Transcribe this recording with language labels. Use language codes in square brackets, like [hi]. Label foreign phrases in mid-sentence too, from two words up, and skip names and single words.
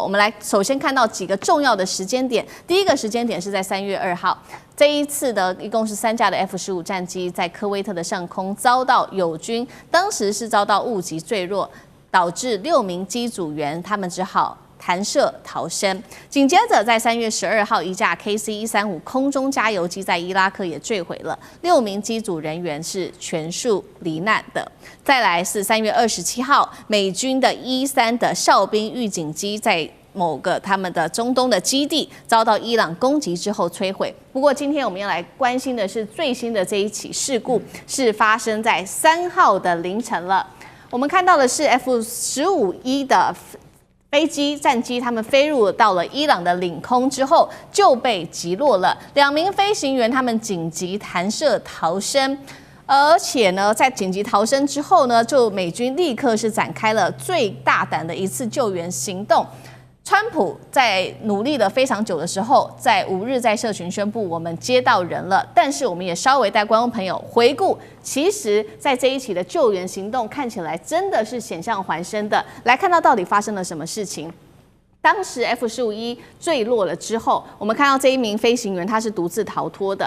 [zh] 我們來首先看到幾個重要的時間點。第一個時間點是在3月2號，這一次的一共是3架的 F-15戰機在科威特的上空遭到友軍，當時是遭到誤擊墜落，導致6名機組員他們只好彈射逃生。緊接着在3月12號，一架 KC-135空中加油機在伊拉克也墜毀了，6名機組人員是全數罹難的。再來是3月27號，美軍的 E-3 的哨兵預警機在某個他們的中東的基地遭到伊朗攻擊之後摧毀。不過今天我們要來關心的是最新的這一起事故，是發生在3號的凌晨了。我們看到的是 F-15E 的飛機戰機，他們飛入到了伊朗的領空之後就被擊落了，2名飛行員他們緊急彈射逃生。而且呢，在緊急逃生之後呢，就美軍立刻是展開了最大膽的一次救援行動。川普在努力了非常久的時候，在5日在社群宣布我們接到人了，但是我們也稍微帶觀眾朋友回顧，其實在這一起的救援行動看起來真的是險象環生的。來看到底發生了什麼事情。當時 F-15E 墜落了之後，我們看到這一名飛行員他是獨自逃脫的。